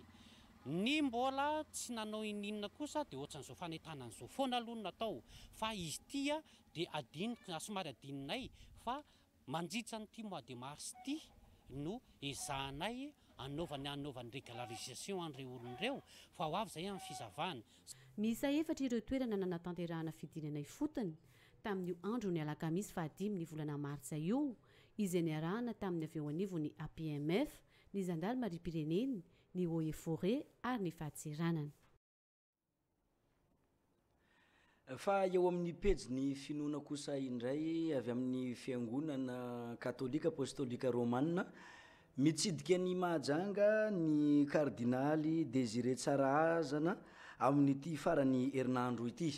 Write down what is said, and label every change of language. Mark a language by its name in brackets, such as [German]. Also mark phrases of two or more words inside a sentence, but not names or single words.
[Malagasy] Ny mbola tsy nanao ininona kosa dia ohatran'izao fanentanana izao foana aloha natao fa izy tia dia adinika somary adininay fa mandritra n'ity [French] mois de mars [Malagasy] ity no ezahanay anaovan'ny régularisation an'ireo olon'ireo fa ho avy izay amin'ny fizavana. Miisa efatra ireo toerana nanatanterahana fidinanay fotony tamin'io andro ny alakamisy 15 ny volana martsa io izay niarahana tamin'ny avy eo anivon'ny APMF, ny gendarmerie-pireneny, ny [French] eaux et forêt [Malagasy] ary ny fahatseranana. Fa eo amin'ny pejy finoana kosa indray avy amin'ny fiangonana katolika apostolika romanina mitsidika ny mahajanga ny kardinaly Désiré Tsaraazana amin'ity farany herinandro ity.